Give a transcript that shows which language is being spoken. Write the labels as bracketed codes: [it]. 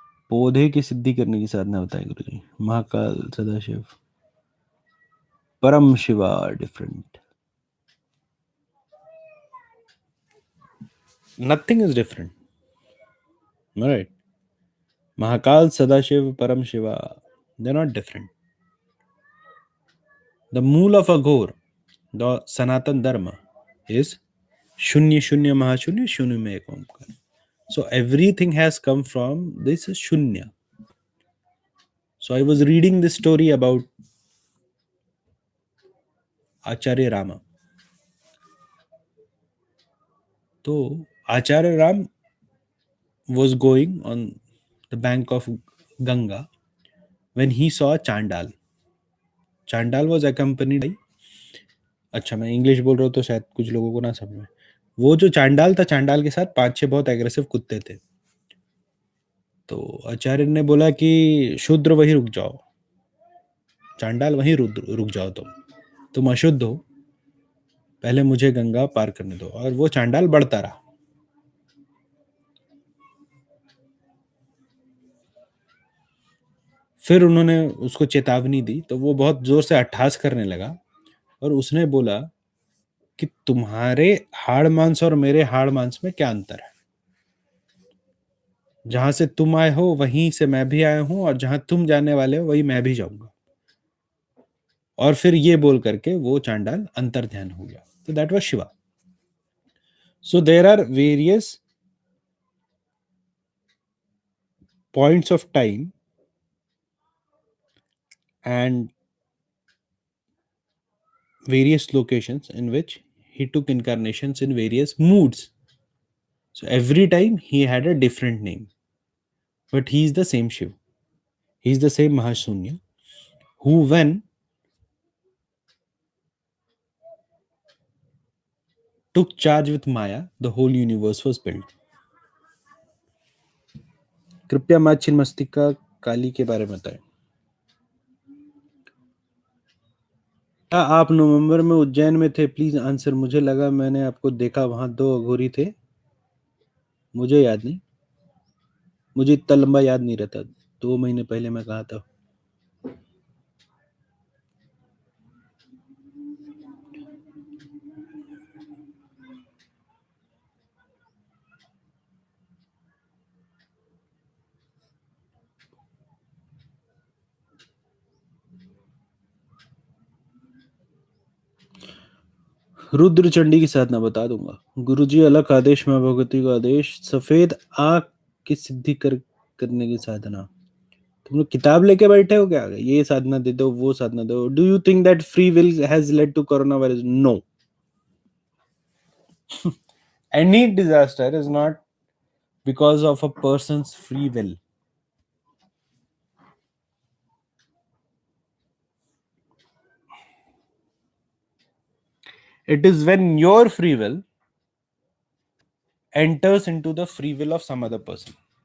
[hi] पौधे की सिद्धि करने की साधना बताए गुरु जी। महाकाल, सदाशिव, परम Shiva, different. [en] Nothing is different, right. Mahakal, Sadashiv, Param Shiva, they're not different. The mool of Aghor, the Sanatan Dharma, is Shunya Shunya Mahashunya Shunya [hi] में एक Omkar. [en] So everything has come from this Shunya. So I was reading this story about Acharya Rama. तो Acharya Ram was going on the bank of Ganga when he saw Chandal. Chandal was accompanied by, [hi] अच्छा मैं English बोल रहा हूँ तो शायद कुछ लोगों को ना समझ में. वो जो चांडाल था, चांडाल के साथ 5-6 बहुत एग्रेसिव कुत्ते थे. तो आचार्य ने बोला कि शूद्र वहीं रुक जाओ, चांडाल वहीं रुक जाओ, तुम अशुद्ध हो, पहले मुझे गंगा पार करने दो. और वो चांडाल बढ़ता रहा. फिर उन्होंने उसको चेतावनी दी तो वो बहुत जोर से अट्ठास करने लगा और उसने बोला कि तुम्हारे हाड़ मांस और मेरे हाड़ मांस में क्या अंतर है. जहां से तुम आए हो वहीं से मैं भी आया हूं और जहां तुम जाने वाले हो वहीं मैं भी जाऊंगा. और फिर ये बोल करके वो चांडाल अंतर ध्यान हो गया. [en] तो that was Shiva. So there are various points of time and various locations in which he took incarnations in various moods. So every time he had a different name, but he is the same Shiv. He is the same Mahashunya who, when took charge with Maya, the whole universe was built. [hi] कृपया माँ छिन्नमस्तिका काली के बारे में बताएं. क्या आप नवंबर में उज्जैन में थे? Please answer. मुझे लगा मैंने आपको देखा, वहां 2 अघोरी थे. मुझे याद नहीं, मुझे इतना लंबा याद नहीं रहता. 2 महीने पहले मैं कहा था. रुद्र चंडी की साधना बता दूंगा. गुरुजी अलग आदेश में भगवती का आदेश. सफेद आंख की सिद्धि करने की साधना. तुम लोग किताब लेके बैठे हो क्या? ये साधना दे दो, वो साधना दो. [en] Do you think that free will has led to corona virus? No. Any disaster is not because of a person's free will. It is when your free will enters into the free will of some other person.